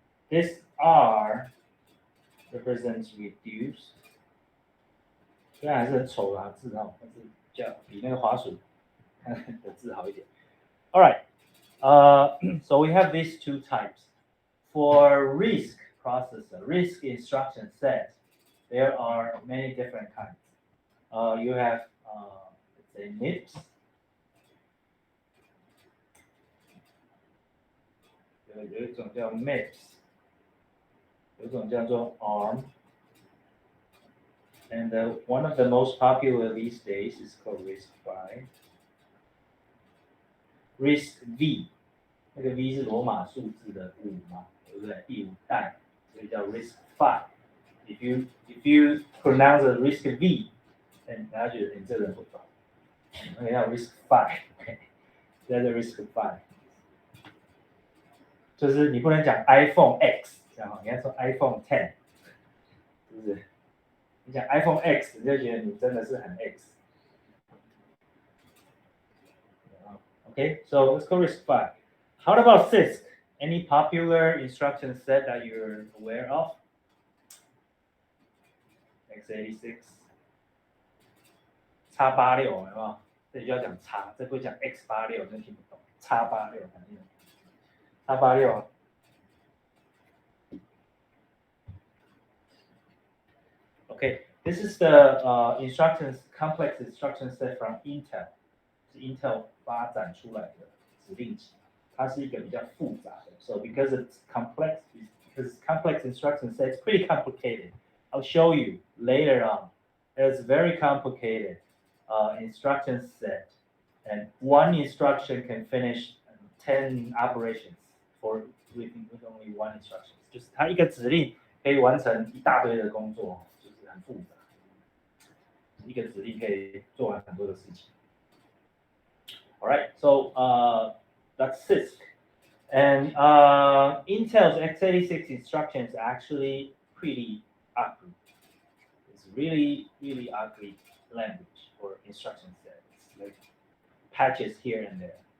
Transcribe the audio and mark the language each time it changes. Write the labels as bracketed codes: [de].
[en] This R represents reduced. [zh] 虽然还是很丑啦字哦，但是比那个滑鼠的字好一点。 [en] All right, so we have these two types. For RISC processor, RISC instruction set, there are many different kinds. You have, let's say, MIPS. [zh] 有一种叫 MIPS， 有一种叫做 ARM. [en] And one of the most popular these days is called RISC-V. [zh] RISC-V, 那个 V 是罗马数字的5嘛，对不对？第5代，所以叫 RISC-V. [en] If you pronounce a RISC-V, then [zh] 大家觉得你这个人不懂。那个叫 RISC-V， 这叫 RISC-V。就是你不能讲 iPhone X， 这样，你要说 iPhone 10， 是不是？你讲 iPhone X， 你就觉得你真的是很 X。 [en] Okay, so let's go RISC-V. How about CISC? Any popular instruction set that you're aware of? [zh] x86, x86 有没有？这里就要讲 x， 这不会讲 x86， 真听不懂。 x86 反正 x86。 [en] Okay, this is the complex instruction set from Intel. [zh] 是 Intel 发展出来的指令集，它是一个比较复杂的。 [en] So because it's complex instruction set, it's pretty complicated. I'll show you later on. It's very complicated instruction set, and one instruction can finish 10 operations with only one instruction. [zh] 就是它一个指令可以完成一大堆的工作，就是很复杂。一个指令可以做完很多的事情。 [en] All right, so that's CISC. And Intel's x86 instruction is actually pretty ugly. It's really, really ugly language or instruction set. It's like patches here and there.